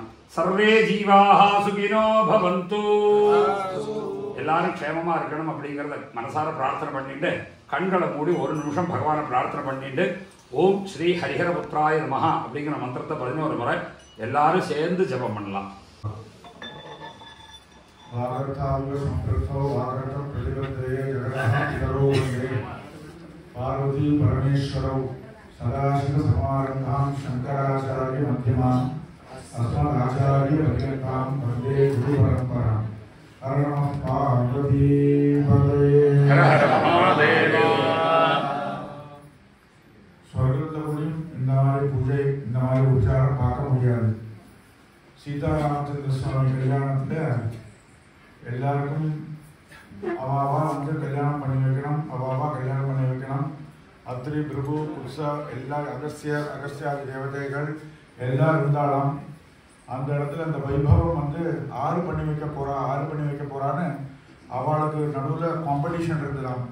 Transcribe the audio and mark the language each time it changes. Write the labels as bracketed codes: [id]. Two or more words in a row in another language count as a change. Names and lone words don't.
[sa] सर्वे जीवाः सुखिनो भवन्तु, [ta] எல்லாரும் க்ஷேமமா இருக்கணும் அப்படிங்கிறத மனசார பிரார்த்தனை பண்ணிட்டு கண்களை மூடி ஒரு நிமிஷம் பகவானை பிரார்த்தனை பண்ணிட்டு [sa] ओम् श्री हरिहरपुत्राय नमः [ta] அப்படிங்கிற மந்திரத்தை 11 முறை எல்லாரும் சேர்ந்து ஜெபம் பண்ணலாம். [sa] पार्वती परमेश्वरौ सदाशिव समारम्भां शङ्कराचार्य मध्यमां अस्मदाचार्य पर्यन्तां वन्दे गुरु परम्परां. हर नमः पार्वती पतये. हर हर महादेव. [ta] स्वर्गத்தில் இந்த மாதிரி பூஜை இந்த மாதிரி உச்சாரம் பார்க்க முடியாது. சீதாராமச்சந்திர சுவாமி கல்யாணத்தில் எல்லாருக்கும் அவாவா கல்யாணம் பண்ணி வைக்கணும், அவாவா கல்யாணம் பண்ணி வைக்கணும். அத்திரி பிருகு புருஷா எல்லா அகஸ்தியாதி தேவதைகள் எல்லாரும் இருந்தாலும் அந்த இடத்துல அந்த வைபவம் ஆறு பண்ணி வைக்க போறான்னு அவளுக்கு நடுவில் காம்படிஷன் இருந்ததாம்.